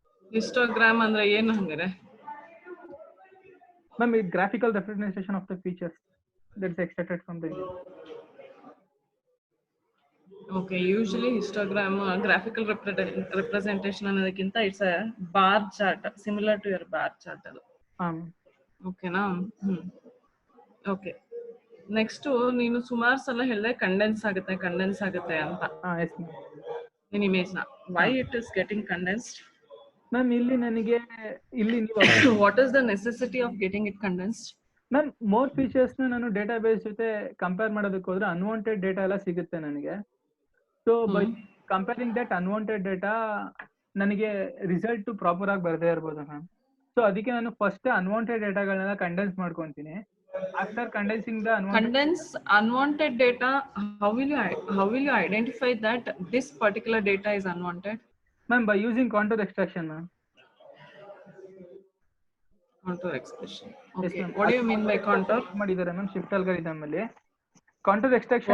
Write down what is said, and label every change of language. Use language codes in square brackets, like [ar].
[kn] Histogram ಅಂದ್ರೆ ಏನು ಹಂಗಾರೆ? [en] Ma'am, it graphical representation of the features that's extracted from the image. Okay, usually histogram, graphical representation ಅನ್ನೋದಕ್ಕಿಂತ it's a bar chart, similar to your bar chart ಅದು. [kn] ಓಕೆನಾ? Okay. Next ನೀನು ಸುಮಾರು ಸಲ ಹೇಳಿದೆ ಕಂಡೆನ್ಸ್ ಆಗುತ್ತೆ ಅಂತ [en] Yes ma'am. [kn] ನಿನ್ ಇಮೇಜ್ನ. [en] Why it is getting condensed? [kn] Ma'am ಇಲ್ಲಿ ನನಗೆ ಇಲ್ಲಿ ನೀವು [en] What is the necessity of getting it condensed? [kn] Ma'am more ಫೀಚರ್ಸ್ನ ನಾನು ಡೇಟಾಬೇಸ್ ಜೊತೆ ಕಂಪೇರ್ ಮಾಡೋದಕ್ಕೆ ಹೋದ್ರೆ ಅನ್ವಾಂಟೆಡ್ ಡೇಟಾ ಎಲ್ಲ ಸಿಗುತ್ತೆ ನನಗೆ. [en] so by comparing that unwanted data [kn] ನನಗೆ ರಿಸಲ್ಟ್ ಪ್ರಾಪರ್ ಆಗಿ ಬರದೇ ಇರ್ಬೋದು ಮ್ಯಾಮ್. ಸೊ ಅದಕ್ಕೆ ನಾನು first unwanted ಡೇಟಾಗಳನ್ನೆಲ್ಲ condense ಮಾಡ್ಕೊಂತೀನಿ. [en] After condensing the unwanted data, how will you identify that this particular data is unwanted? Ma'am, by using contour extraction, ma'am. Contour extraction. Yes, Okay. ma'am. What do you mean by contour? [kn] ಮಾಡಿದ್ದಾರೆ ma'am shift algorithm ಅಲ್ಲಿ contour extraction.